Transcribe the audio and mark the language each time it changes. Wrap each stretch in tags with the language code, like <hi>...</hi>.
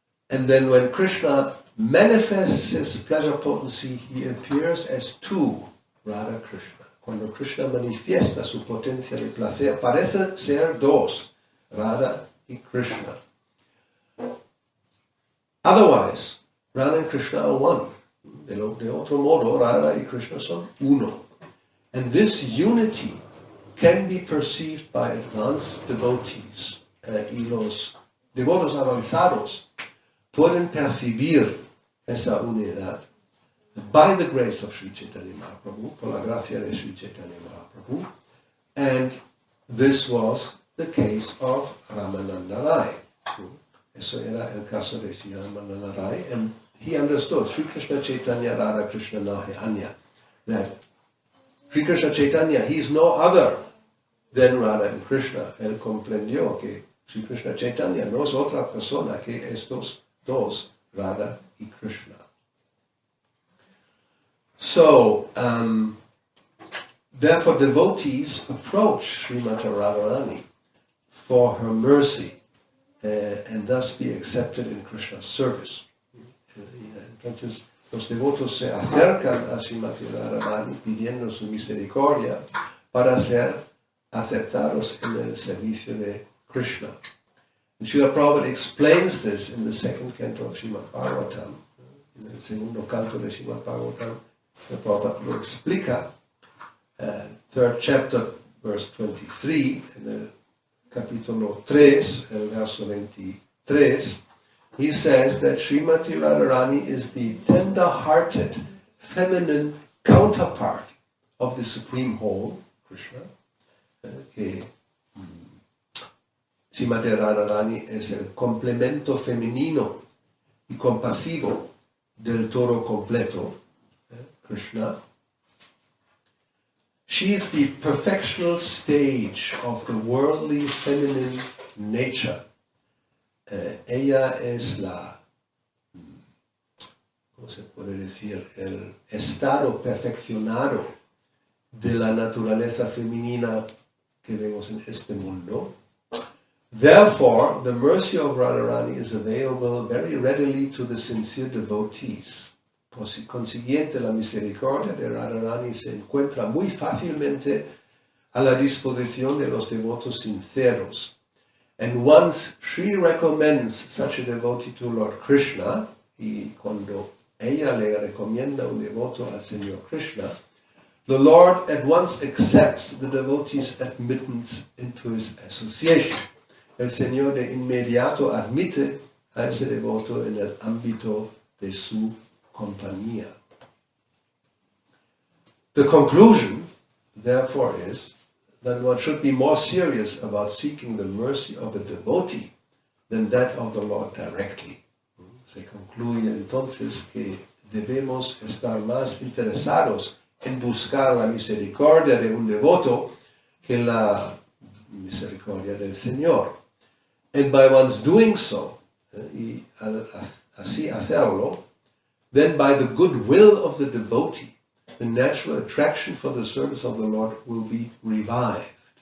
<en>And then when Krishna manifests his pleasure potency, he appears as two, Radha Krishna.</en> <es>Cuando Krishna manifiesta su potencia de placer, parece ser dos, Radha y Krishna.</es> <en>Otherwise, Radha and Krishna are one.</en> <es>De otro modo, Radha y Krishna son uno.</es> <en>And this unity can be perceived by advanced devotees.</en> <es>Y los devotos avanzados pueden percibir esa unidad</es> <en>by the grace of Sri Chaitanya Mahaprabhu,</en> <es>por la gracia de Sri Chaitanya Mahaprabhu.</es> <en>And this was the case of Ramananda Rai.</en> <es>Eso era el caso de Sri Ramananda Rai,</es> <en>and he understood Sri Krishna Chaitanya Radha Krishna Nahe Anya, that Sri Krishna Chaitanya, he is no other than Radha and Krishna.</en> <es>Él comprendió que Sri Krishna Chaitanya no es otra persona que estos dos, Radha y Krishna.</es> <en>So, therefore devotees approach Srimati Radharani for her mercy and thus be accepted in Krishna's service.</en> <es>Entonces, los devotos se acercan a Srimati Radharani pidiendo su misericordia para ser aceptados en el servicio de Krishna.</es> <en>And Srila Prabhupada explains this in the second canto of Srimad Bhagavatam.</en> <es>En el segundo canto de Srimad Bhagavatam, Srila Prabhupada lo explica,</es> <en>third chapter, verse 23,</en> <es>en el capítulo 3, el verso 23,</es> <en>he says that Srimati Radharani is the tender-hearted, feminine counterpart of the Supreme Whole, Krishna,</en> <es>que Srimati Radharani es el complemento femenino y compasivo del todo completo, Krishna.</es> <en>She is the perfectional stage of the worldly feminine nature.</en> <es>Ella es la, ¿cómo se puede decir? El estado perfeccionado de la naturaleza femenina que vemos en este mundo.</es> <en>Therefore, the mercy of Radharani is available very readily to the sincere devotees.</en> <es>Por consiguiente, la misericordia de Radharani se encuentra muy fácilmente a la disposición de los devotos sinceros.</es> <en>And once she recommends such a devotee to Lord Krishna,</en> <es>y cuando ella le recomienda un devoto al Señor Krishna,</es> <en>the Lord at once accepts the devotee's admittance into his association.</en> <es>El Señor de inmediato admite a ese devoto en el ámbito de su compañía.</es> <en>The conclusion, therefore, is that one should be more serious about seeking the mercy of a devotee than that of the Lord directly.</en> <es>Se concluye entonces que debemos estar más interesados en buscar la misericordia de un devoto que la misericordia del Señor.</es> <en>And by one's doing so,</en> <es>y al así hacerlo,</es> <en>then by the goodwill of the devotee, the natural attraction for the service of the Lord will be revived.</en>